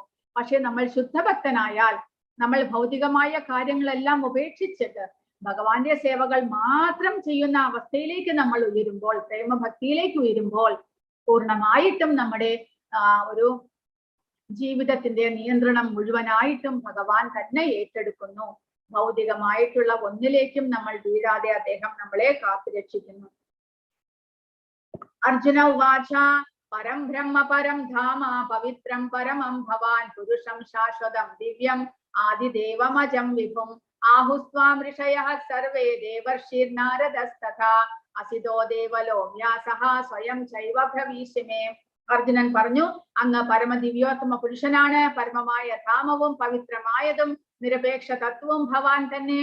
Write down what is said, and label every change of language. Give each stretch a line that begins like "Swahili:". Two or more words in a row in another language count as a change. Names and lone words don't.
Malayalam: പക്ഷെ നമ്മൾ ശുദ്ധഭക്തനായാൽ നമ്മൾ ഭൗതികമായ കാര്യങ്ങളെല്ലാം ഉപേക്ഷിച്ചിട്ട് ഭഗവാന്റെ സേവകൾ മാത്രം ചെയ്യുന്ന അവസ്ഥയിലേക്ക് നമ്മൾ ഉയരുമ്പോൾ, പ്രേമഭക്തിയിലേക്ക് ഉയരുമ്പോൾ പൂർണ്ണമായിട്ടും നമ്മുടെ ഒരു ജീവിതത്തിന്റെ നിയന്ത്രണം മുഴുവനായിട്ടും ഭഗവാൻ തന്നെ ഏറ്റെടുക്കുന്നു. ഭൗതികമായിട്ടുള്ള ഒന്നിലേക്കും നമ്മൾ വീഴാതെ അദ്ദേഹം നമ്മളെ കാത്തുരക്ഷിക്കുന്നു.
Sanskrit: അർജുന ഉവാച പരം ബ്രഹ്മ പരം ധാമ പവിത്രം പരമം ഭവാൻ പുരുഷം ശാശ്വതം ദിവ്യം ആദിദേവമജം വിഭും ആഹുസ്വാം ഋഷയഃ സർവേ ദേവർഷിർനാരദസ്തഥാ അസിതോ ദേവലോ വ്യാസഃ സ്വയം ചൈവ ഭവിഷ്യമേ.
Malayalam: അർജുനൻ പറഞ്ഞു, അങ്ങ് പരമദിവ്യോത്തമ പുരുഷനാണ്. പരമമായ ധാമവും പവിത്രമായതും നിരപേക്ഷ തത്വവും ഭവാൻ തന്നെ.